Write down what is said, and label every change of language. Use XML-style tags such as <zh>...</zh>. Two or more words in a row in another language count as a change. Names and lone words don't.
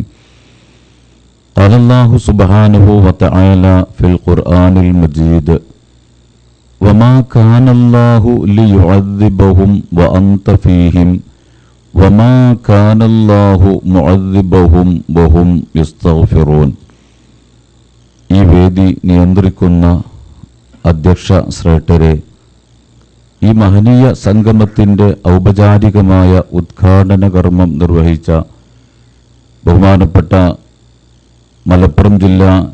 <ar>قال الله سبحانه وتعالى في القرآن المجيد: وما كان الله ليعذبهم وأنت فيهم وما كان الله معذبهم وهم يستغفرون.</ar> <ml>ഈ വേദി നിയന്ത്രിക്കുന്ന അധ്യക്ഷ ശ്രേഷ്ഠരെ, ഈ മഹനീയ സംഗമത്തിൻ്റെ ഔപചാരികമായ ഉദ്ഘാടന കർമ്മം നിർവഹിച്ച ബഹുമാനപ്പെട്ട മലപ്പുറം ജില്ലാ</ml>